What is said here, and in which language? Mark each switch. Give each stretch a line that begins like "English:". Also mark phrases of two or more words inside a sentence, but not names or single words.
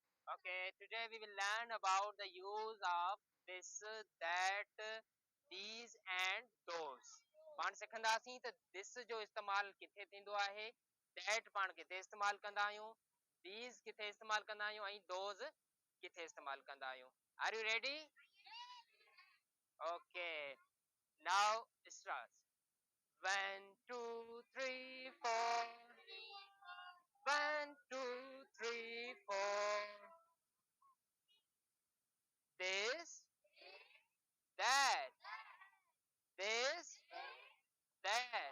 English: Okay, today we will learn about the use of this, that, these and those.
Sindhi: पाण सिखंदासीं त this जो इस्तेमाल किथे थींदो आहे, that पाण किथे इस्तेमाल कंदा आहियूं, these किथे इस्तेमाल कंदा आहियूं ऐं those किथे इस्तेमाल कंदा आहियूं.
English: Are you ready? Okay. Now start. 1, 2, 3, 4. 1, 2, 3, 4. This, that, this, that.